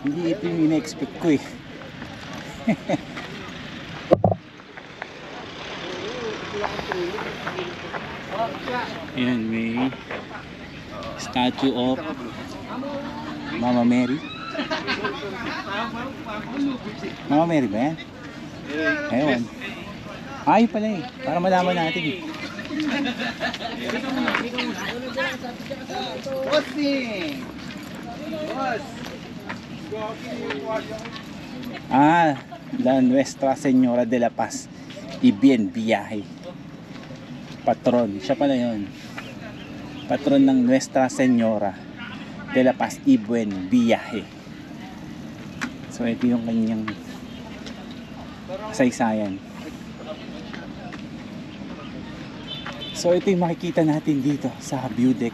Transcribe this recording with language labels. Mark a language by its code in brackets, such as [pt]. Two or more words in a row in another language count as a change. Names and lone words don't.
[tl] Hindi ito yung ina-expect ko eh. Ayan, may [en] statue of Mama Mary. [tl] Mama Mary ba yan? Ayun. Ay pala eh, para malaman natin eh. La Nuestra Señora de la Paz y Bien Viaje. Patron, siya pala yun. Patron ng Nuestra Señora de la Paz y Buen Viaje. So ito yung kanyang kasaysayan. So ito yung makikita natin dito sa view deck.